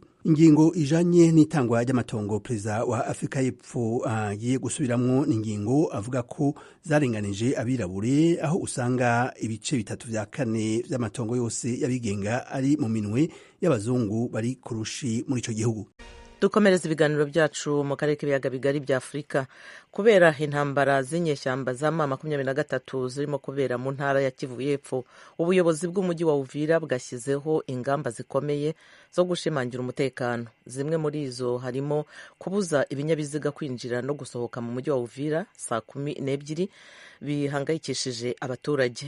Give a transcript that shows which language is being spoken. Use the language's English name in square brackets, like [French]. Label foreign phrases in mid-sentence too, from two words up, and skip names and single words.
[Rundi] Ingingo ijanye n'itangwa ry'amatongo perezida wa Afrika y'Epfo agiye gusubiramwo n'ingingo avuga ko zarenganije abirabure, aho usanga ibice 3/4 vy'amatongo yose yabigenga ari mu minwe y'abazungu bari kurushi muri ico gihugu. [Kinyarwanda] Dukomereza ibiganiro byacu mu karere k'ibiyaga bigari bya Afurika. Kubera intambara z'inyeshyamba za M23 zirimo kubera mu ntara ya Kivu y'Epfo, ubuyobozi bw'umujyi wa Uvira bwashyizeho ingamba zikomeye zo gushimangira umutekano. Zimwe muri izo harimo kubuza ibinyabiziga kwinjira no gusohoka mu mujyi wa Uvira saa 12 bihangayikishije abaturage.